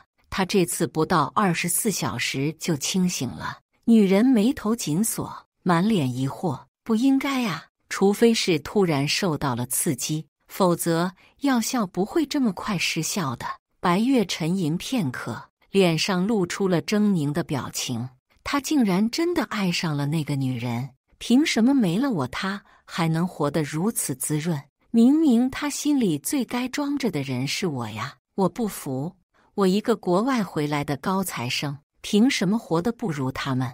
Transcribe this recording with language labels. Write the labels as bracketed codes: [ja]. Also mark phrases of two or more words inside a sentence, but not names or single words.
[zh] 她這次不到24小時就清醒了。女人眉頭緊鎖，滿臉疑惑：“不應該啊，除非是突然受到了刺激，否則藥效不會這麼快失效的。” 白月沉吟片刻，臉上露出了猙獰的表情。他竟然真的愛上了那個女人，憑什麼沒了我，他還能活得如此滋潤？明明他心裡最該裝着的人是我呀！我不服，我一個國外回來的高材生，憑什麼活得不如他們？